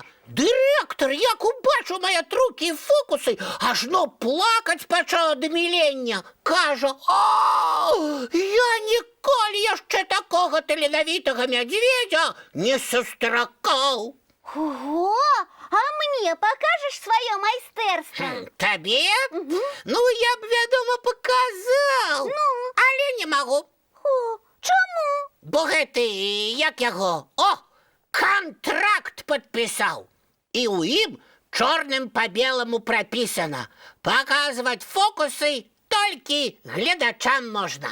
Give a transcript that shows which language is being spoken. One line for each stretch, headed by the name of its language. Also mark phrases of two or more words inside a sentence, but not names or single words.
Belarusian: Дырэктар, як убачыў мае трукі і фокусы, ажно плакаць пачаў ад умілення. Кажа: я ніколі яшчэ такога таленавітага мядзведзя не сустракаў.
Russian: Ого! А мне покажешь свое майстэрства?
Belarusian: Табе? Ну, я б, вядома, паказаў. Але не магу. Чаму? Бо гэты, як яго, кантракт падпісаў. І ў ім чорным па беламу прапісана: паказваць фокусы толькі гледачам можна.